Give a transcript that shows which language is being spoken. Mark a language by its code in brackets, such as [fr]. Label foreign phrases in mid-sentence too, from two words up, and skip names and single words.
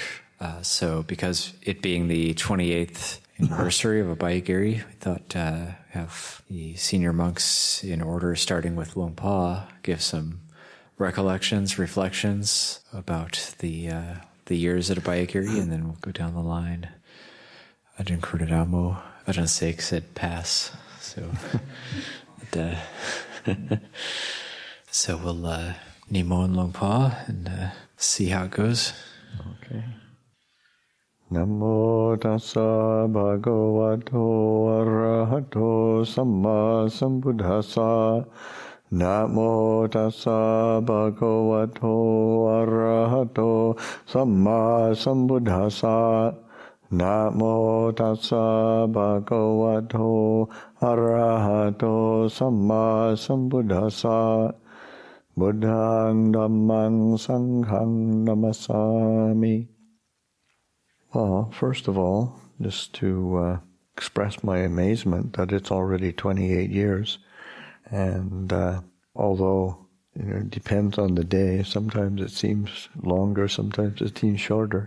[en] So because it being the 28th anniversary of Abhayagiri, we thought have the senior monks in order, starting with Luang Pa, give some recollections, reflections about the years at Abhayagiri, and then we'll go down the line. Ajahn Karunadhammo, Ajahn Sek said pass, so so we'll Nimon Luang Pa and see how it goes. Okay. [pi] Namo tassa bhagavato arahato samma sambuddhassa. Namo tassa bhagavato arahato samma sambuddhassa. Namo tassa bhagavato arahato samma sambuddhassa. Buddhang dhammang sanghang namasami. [en] Well, first of all, just to express my amazement that it's already 28 years. And although it depends on the day, sometimes it seems longer, sometimes it seems shorter.